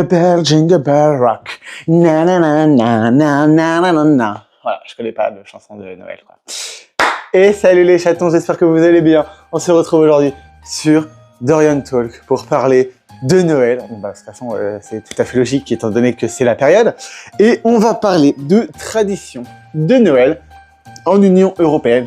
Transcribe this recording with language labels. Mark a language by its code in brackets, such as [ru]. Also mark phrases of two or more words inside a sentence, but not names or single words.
[en] Jingle Bell Rock. Na na na na na na na na na. [fr] Voilà, je connais pas de chanson de Noël, quoi. Et salut les chatons, j'espère que vous allez bien. On se retrouve aujourd'hui sur Dorian Talk pour parler de Noël. Bah, de toute façon, c'est tout à fait logique étant donné que c'est la période. Et on va parler de traditions de Noël en Union Européenne.